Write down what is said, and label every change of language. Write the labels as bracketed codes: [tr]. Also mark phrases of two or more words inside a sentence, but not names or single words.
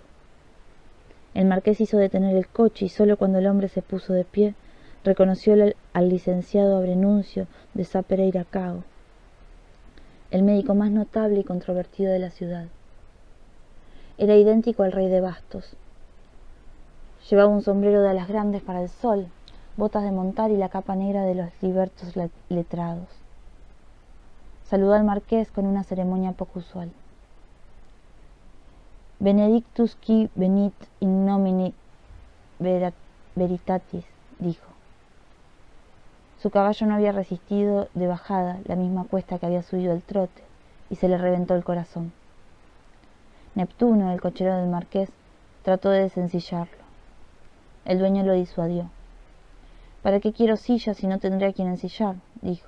[es] El marqués hizo detener el coche y solo cuando el hombre se puso de pie reconoció al licenciado Abrenuncio de Sá Pereira Cao, el médico más notable y controvertido de la ciudad. Era idéntico al rey de bastos. Llevaba un sombrero de alas grandes para el sol, botas de montar y la capa negra de los libertos letrados. Saludó al marqués con una ceremonia poco usual. [la] Benedictus qui venit in nomine veritatis, [es] dijo. Su caballo no había resistido de bajada la misma cuesta que había subido el trote, y se le reventó el corazón. Neptuno, el cochero del marqués, trató de desencillarlo. El dueño lo disuadió. ¿Para qué quiero silla si no tendré a quien ensillar?, dijo.